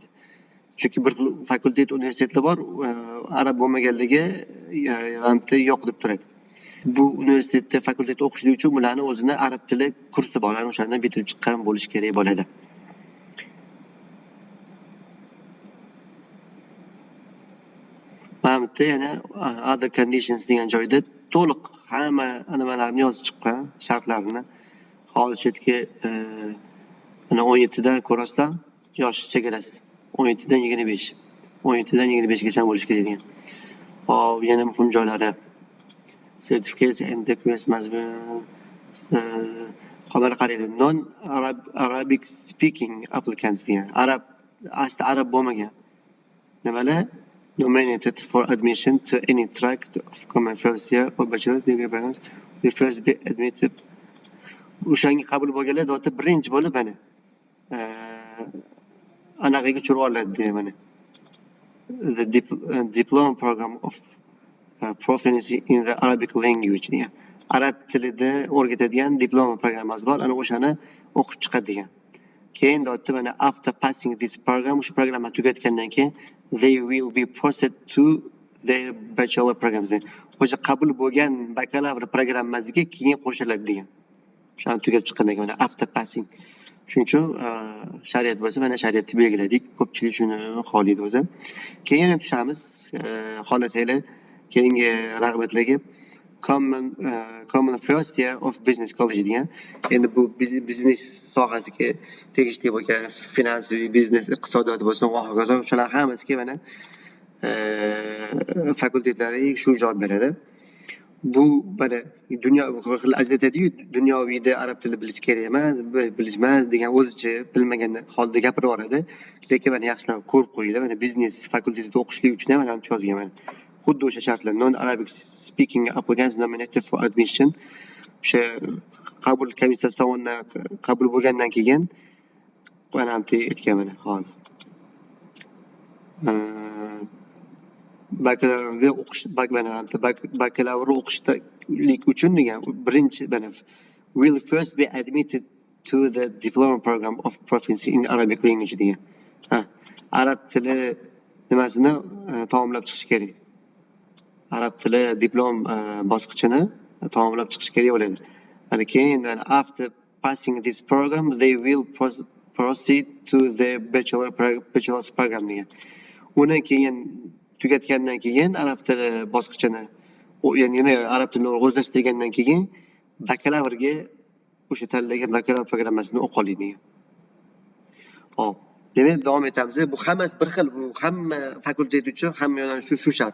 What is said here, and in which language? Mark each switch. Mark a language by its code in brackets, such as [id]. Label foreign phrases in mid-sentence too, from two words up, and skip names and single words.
[uz] Chunki bir fakultet universitetlar bor, arab bo'lmaganligi vaqtda yo'q deb turadi. Bu universitetda fakultetda o'qishlik uchun ularning o'zini arab tili kursi bor, o'shandan bitirib chiqqan bo'lish kerak bo'ladi. Mana bu yana [en] other conditions [uz] degan joyda to'liq hamma nimalarni yozib chiqqan, shartlarini. Hozir chetga mana 17 dan ko'rasizlar, yosh chegarasi 17 dan 25. 17 dan 25gacha bo'lish kerak degan. Hop, yana muhim joylari. [en] Certificates and documents must be [uz] xabar qaraydi. [en] Non-Arabic speaking applicants [uz] degan. Arab bo'lmagan. Nimalar? [en] Nominated for admission to any track of common first year or bachelor's degree programs will first be admitted. [uz] O'shanga qabul bo'lganlar deyapti, birinchi bo'lib mana anaqaga tushirib oladi mana. [en] The diploma program of proficiency in the Arabic language [uz] degan. Arab tilida o'rgatadigan diploma programmasi bor, ana o'shani o'qib chiqadi degan. Keyin deyapti mana [en] after passing this program, [uz] o'sha programma tugatgandan keyin [en] they will be posted to their bachelor programs. [uz] O'sha qabul bo'lgan bakalavr programmasiga keyin qo'shiladi degan. O'shani tugatib chiqqandan keyin mana [en] after passing. [uz] Shuning uchun shariat bo'lsa, mana shariatni belgiladik. Ko'pchilik shuni xohlaydi o'zi. Keyin tushamiz, xohlasanglar keyingi rag'batlarga [en] common first year of business college [uz] degan. Endi bu biznes sohasiga tegishli bo'lgan finansiy, biznes, iqtisodiyot bo'lsin, va hokazo, shular hammasiga mana fakultetlari shu javob beradi. bu mana dunyo bir xil ajratadiyu, dunyoviyda arab tili bilish kerak emas, bilishmas degan o'zicha bilmagan holda gapirib yuboradi. Lekin mana yaxshilab ko'rib qo'yinglar, mana biznes fakultetida o'qishlik uchun ham mana bu yozgan mana. Xuddi o'sha shartlar [en] non-Arabic speaking applicants nominated for admission. [uz] O'sha qabul komissiyasi tomonidan qabul bo'lgandan keyin mana bu aytgan mana hozir. Bakalavriatga o'qish bakalavr o'qishlik uchun degan birinchi mana [en] will first be admitted to the diploma program of proficiency in Arabic language [uz] degan. Arab tili nimasini tamomlab chiqish kerak. Arab tili diplom bosqichini tamomlab chiqish kerak bo'ladi. Ana keyin [en] after passing this program they will proceed to the bachelor's program [uz] degan. Undan keyin tugatgandan keyin arab tili bosqichini, ya'ni arab tilini o'zlashtirgandan keyin bakalavrga o'sha tanlagan bakalavr programmasini o'qiy oladi degan. Hop, demak davom etamiz. Bu hammasi bir xil, bu hamma fakultet uchun hamma yo'nalish shu shart.